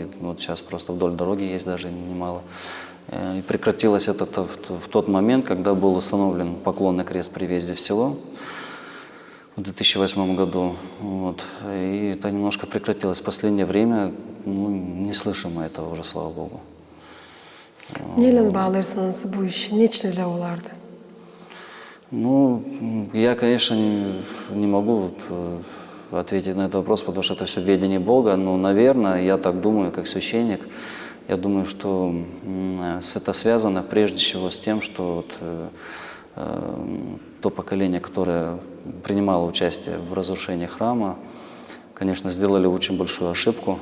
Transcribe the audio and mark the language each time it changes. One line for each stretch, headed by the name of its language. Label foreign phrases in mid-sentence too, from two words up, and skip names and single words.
Russian: Вот сейчас просто вдоль дороги есть даже немало. И прекратилось это в тот момент, когда был установлен поклонный крест при въезде в село в 2008 году. Вот. И это немножко прекратилось. В последнее время не слышим мы этого уже, слава Богу.
Gagauz: Neyle bağlarsınız bu işi? Niçin öyle olardı?
Russian: Ну, я, конечно, не могу ответить на этот вопрос, потому что это все ведение Бога, но, наверное, я так думаю, как священник, я думаю, что это связано прежде всего с тем, что вот, то поколение, которое принимало участие в разрушении храма, конечно, сделали очень большую ошибку.